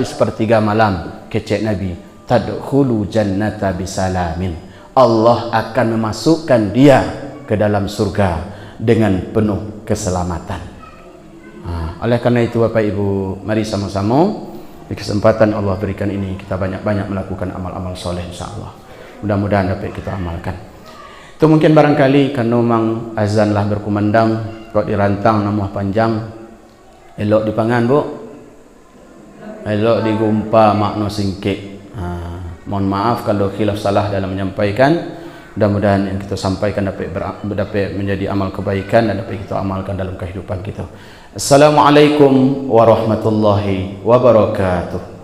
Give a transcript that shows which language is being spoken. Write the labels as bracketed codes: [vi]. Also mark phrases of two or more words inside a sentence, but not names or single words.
[id] di sepertiga malam kecek Nabi [ar] تدخلوا الجنة بسلام [id] Allah akan memasukkan dia ke dalam surga dengan penuh keselamatan oleh karena itu Bapak Ibu mari sama-sama di kesempatan Allah berikan ini kita banyak-banyak melakukan amal-amal soleh insyaAllah mudah-mudahan dapat kita amalkan itu mungkin barangkali karena memang azan lah berkumandang [min] kok dirantang nama panjang elok dipangan bu elok digumpa makna singkit [id] mohon maaf kalau khilaf salah dalam menyampaikan mudah-mudahan yang kita sampaikan dapat menjadi amal kebaikan dan dapat kita amalkan dalam kehidupan kita. [ar] السلام عليكم ورحمة الله وبركاته.